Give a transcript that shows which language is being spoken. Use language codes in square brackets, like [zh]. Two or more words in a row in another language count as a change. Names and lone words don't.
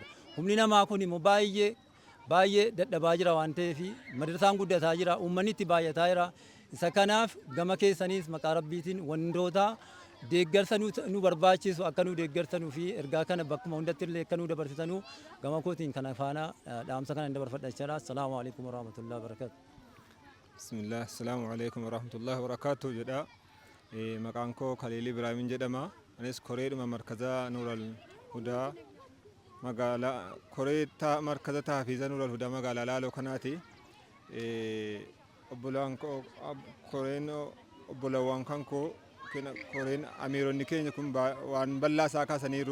[om] Humni namaa kun immoo baay'ee dadhabaa jira waan ta'eef madrasaan guddataa jira uummanni itti baay'ataa jira. Isa kanaaf gama keessaniis maqaa rabbiitiin wantoota deeggarsa nu barbaachisu akka nu deeggarsanuu fi ergaa kana bakkuma hundatti illee akka nu dabarsitanuu gama kootiin kana faana dhaamsa kana dabarfadha jechuudha. [ar] السلام عليكم ورحمة الله وبركاته. بسم الله، السلام عليكم ورحمة الله وبركاته jedha. [om] Maqaan koo Khaliil Ibraahiim jedhama. Anis koreedhuma markaza Nuural Hudaa magaalaa markaza Tahfiiza Nuural Hudaa magaalaa Laaloo kanaati. Obbolawwan kan koo koreen amiironni keenya kun waan bal'aa isaa kaasaniiru.